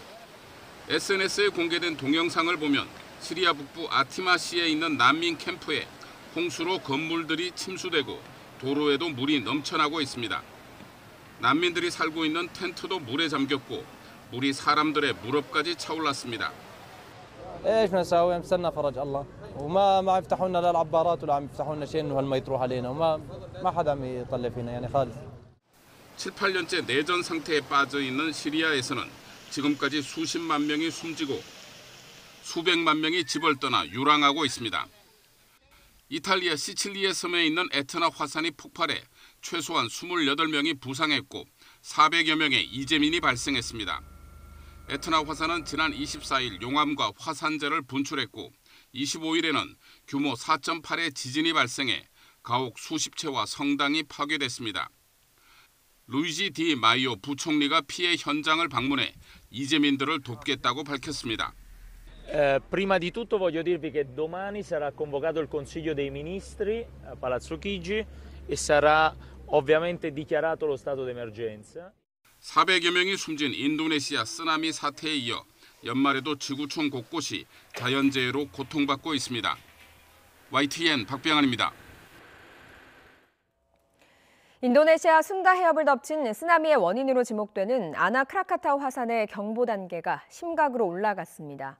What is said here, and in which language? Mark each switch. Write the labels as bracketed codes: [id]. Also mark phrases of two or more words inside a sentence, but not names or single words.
[ko] SNS에 공개된 동영상을 보면 시리아 북부 아티마시에 있는 난민 캠프에 홍수로 건물들이 침수되고 도로에도 물이 넘쳐나고 있습니다. 난민들이 살고 있는 텐트도 물에 잠겼고 물이 사람들의 무릎까지 차올랐습니다. [ar] وما يفتحوا لنا لا العبارات ولا عم يفتحوا لنا شيء انه هالمي تروح علينا وما حدا عم يطلع فينا يعني خالص. [ko] 7, 8년째 내전 상태에 빠져 있는 시리아에서는 지금까지 수십만 명이 숨지고 수백만 명이 집을 떠나 유랑하고 있습니다. 이탈리아 시칠리에 섬에 있는 에트나 화산이 폭발해 최소한 28명이 부상했고 400여 명의 이재민이 발생했습니다. 에트나 화산은 지난 24일 용암과 화산재를 분출했고 25일에는 규모 4.8의 지진이 발생해 가옥 수십 채와 성당이 파괴됐습니다. 루이지 디 마이오 부총리가 피해 현장을 방문해 이재민들을 돕겠다고 밝혔습니다. [it] Prima di tutto voglio dirvi che domani sarà convocato il Consiglio dei Ministri a Palazzo Chigi e sarà ovviamente dichiarato lo stato d'emergenza. [ko] 400여 명이 숨진 인도네시아 쓰나미 사태에 이어 연말에도 지구촌 곳곳이 자연재해로 고통받고 있습니다. YTN 박병환입니다. 인도네시아 순다 해협을 덮친 쓰나미의 원인으로 지목되는 아나 크라카타우 화산의 경보 단계가 심각으로 올라갔습니다.